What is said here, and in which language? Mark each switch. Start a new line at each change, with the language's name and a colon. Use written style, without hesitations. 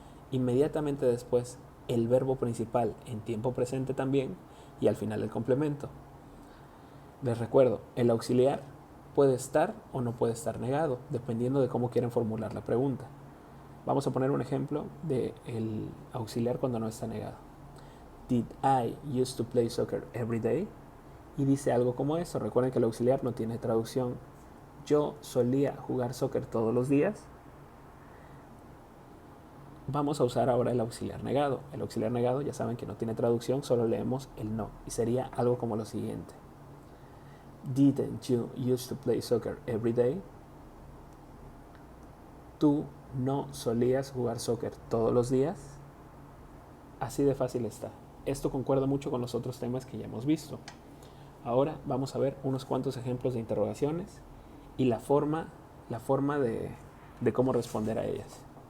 Spanish: Inmediatamente después, el verbo principal en tiempo presente también, y al final el complemento. Les recuerdo, el auxiliar puede estar o no puede estar negado, dependiendo de cómo quieren formular la pregunta. Vamos a poner un ejemplo del auxiliar cuando no está negado.
English: Did I used to play soccer every day?
Spanish: Y dice algo como eso. Recuerden que el auxiliar no tiene traducción. Yo solía jugar soccer todos los días. Vamos a usar ahora el auxiliar negado. El auxiliar negado, ya saben que no tiene traducción, solo leemos el no. Y sería algo como lo siguiente.
English: Didn't you used to play soccer every day?
Spanish: ¿Tú no solías jugar soccer todos los días? Así de fácil está. Esto concuerda mucho con los otros temas que ya hemos visto. Ahora vamos a ver unos cuantos ejemplos de interrogaciones y la forma de cómo responder a ellas.